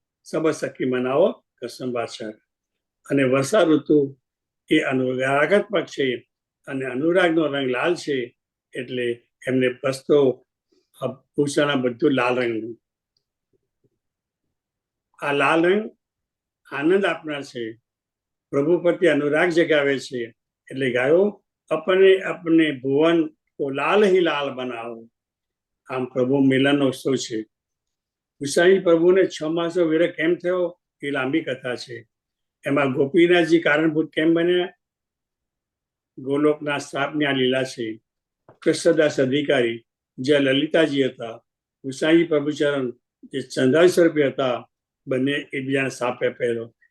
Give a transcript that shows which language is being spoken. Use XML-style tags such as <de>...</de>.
<gu>સબ સખી મનાવો કસુંબા છઠ. અને વર્ષા ઋતુ એ અનુરાગાત્મક છે અને અનુરાગનો રંગ લાલ છે, એટલે એમને વસ્ત્રો ભૂષણ બધું લાલ રંગનું. આ લાલ રંગ આનંદ આપનાર છે, પ્રભુ પ્રત્યે અનુરાગ જગાવે છે.</gu> <hi>એટલે ગાયો अपने अपने भुवन को लाल ही लाल बनाओ.</hi> <gu>આમ પ્રભુ મિલનનો ઉત્સવ છે. ગુસાઈ પ્રભુને 6 માસનો વિરહ કેમ થયો એ લાંબી કથા છે. એમાં ગોપીનાથજી કારણભૂત કેમ બન્યા, ગોલોકના શ્રાપની આ લીલા છે. કૃષ્ણદાસ અધિકારી જે લલિતાજી હતા, ગુસાઈ પ્રભુચરણ જે ચંદ્રાઈ સ્વરૂપી હતા, બંને એકબીજાને શ્રાપ આપેલો.</gu>